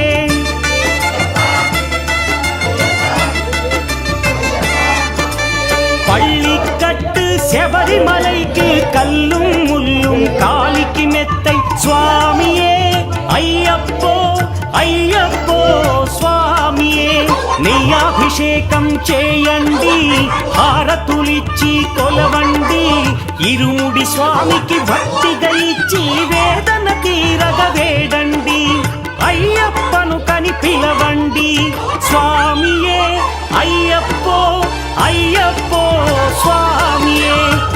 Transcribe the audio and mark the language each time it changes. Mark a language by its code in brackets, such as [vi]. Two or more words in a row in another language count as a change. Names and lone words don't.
[ta] பள்ளிக்கட்டு சபரிமலைக்கு கல்லும் முள்ளும் காலிக்கு மெத்தை சுவாமியே ஐயப்போ ஐயப்போ சுவாமியே. [te] నెయ్యాభిషేకం చేయండి హారతులిచ్చి కొలవండి ఇరుముడి స్వామికి భక్తిగా ఇచ్చి వేదన తీరగ వేడండి అయ్యప్పను కని పిలవండి స్వామియే అయ్యప్పో అయ్యప్పో స్వామియే.